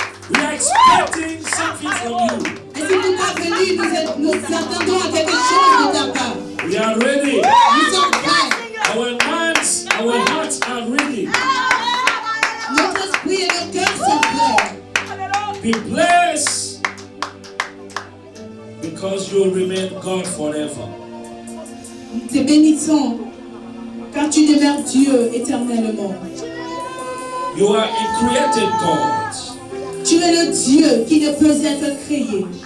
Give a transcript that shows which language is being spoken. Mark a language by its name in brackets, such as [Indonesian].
[English] We are expecting something from you. [French] Et si tu n'as venu, nous attendons à quelque chose de ta part. [English] We are ready. [French] Nous sommes prêts. [English] Our minds, our hearts are ready. [French] Notre esprit et nos cœurs sont prêts. [English] Be blessed because you will remain God forever. [French] Nous te bénissons car tu demeures Dieu éternellement. [English] You are a created God. [French] Tu es le Dieu qui ne peut être créé.